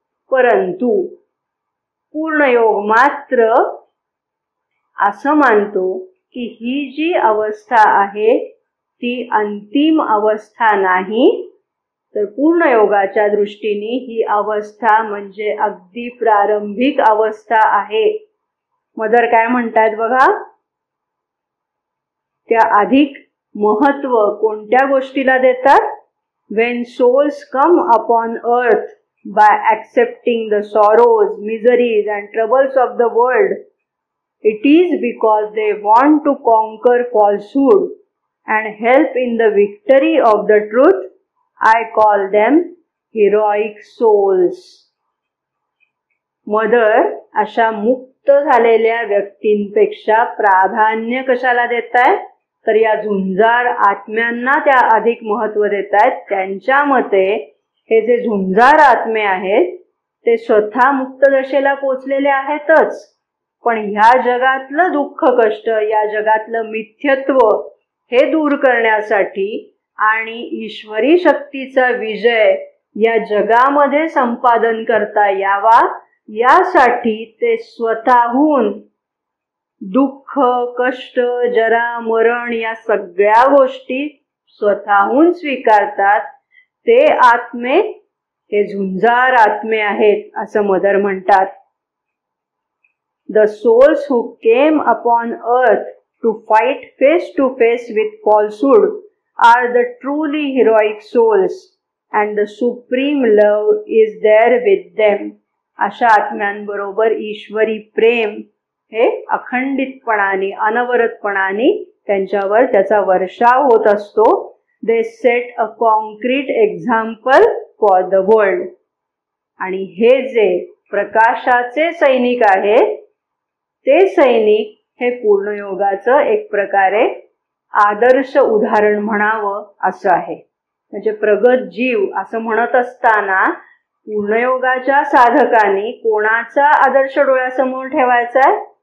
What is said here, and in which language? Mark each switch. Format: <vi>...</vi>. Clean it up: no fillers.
<mr>परंतु पूर्णयोग मात्र असं मानतो की ही जी अवस्था आहे ती अंतिम अवस्था नाही, तर पूर्णयोगाच्या दृष्टीने ही अवस्था म्हणजे अगदी प्रारंभिक अवस्था आहे. मदर काय म्हणतात बघा, त्या अधिक महत्व कोणत्या गोष्टीला देतात.</mr> <en>when souls come upon earth by accepting the sorrows, miseries and troubles of the world, it is because they want to conquer falsehood and help in the victory of the truth. I call them heroic souls.</en> <mr>Mother अशा मुक्त झालेल्या व्यक्तींपेक्षा प्राधान्य कशाला देतायत, तर या झुंजार आत्म्यांना त्या अधिक महत्व देतायत. त्यांच्या मते हे जे झुंजार आत्मे आहेत ते स्वतः मुक्त दशेला पोचलेले आहेतच, पण ह्या जगातलं दुःख कष्ट, या जगातलं मिथ्यत्व हे दूर करण्यासाठी आणि ईश्वरी शक्तीचा विजय या जगामध्ये संपादन करता यावा, यासाठी ते स्वतःहून दुःख, कष्ट, जरा, मरण या सगळ्या गोष्टी स्वतःहून स्वीकारतात. ते आत्मे हे झुंजार आत्मे आहेत असं मदर म्हणतात.</mr> <en>The souls who came upon earth to fight face to face with falsehood are the truly heroic souls and the supreme love is there with them.</en> <mr>अशा आत्म्यांबरोबर ईश्वरी प्रेम हे अखंडितपणाने अनवरतपणाने त्यांच्यावर त्याचा वर्षाव होत असतो.</mr> <en>They set a concrete example for the world.</en> <mr>आणि हे जे प्रकाशाचे सैनिक आहेत ते सैनिक हे पूर्णयोगाचं एक प्रकारे आदर्श उदाहरण म्हणावं असं आहे. म्हणजे प्रगत जीव असं म्हणत असताना पूर्णयोगाच्या साधकांनी कोणाचा आदर्श डोळ्यासमोर ठेवायचा आहे,</mr>